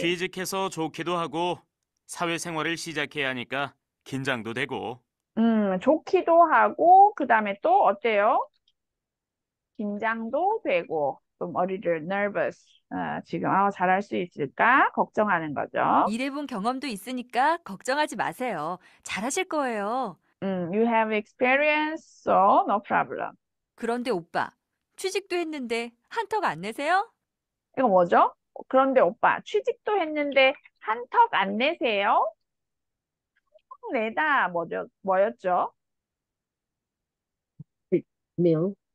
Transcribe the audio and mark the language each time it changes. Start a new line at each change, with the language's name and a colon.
Korean: 취직해서 좋기도 하고 사회생활을 시작해야 하니까 긴장도 되고. 좋기도 하고 그다음에 또 어때요? 긴장도 되고 좀 어리를 nervous. 지금 잘할 수 있을까? 걱정하는 거죠. 일해본 경험도 있으니까 걱정하지 마세요. 잘하실 거예요.
English: You have experience, so no problem.
Korean: 그런데 오빠, 취직도 했는데 한턱 안 내세요? 이거 뭐죠? 그런데 오빠, 취직도 했는데 한턱 안 내세요? 한턱 내다 뭐였죠?
English: meal.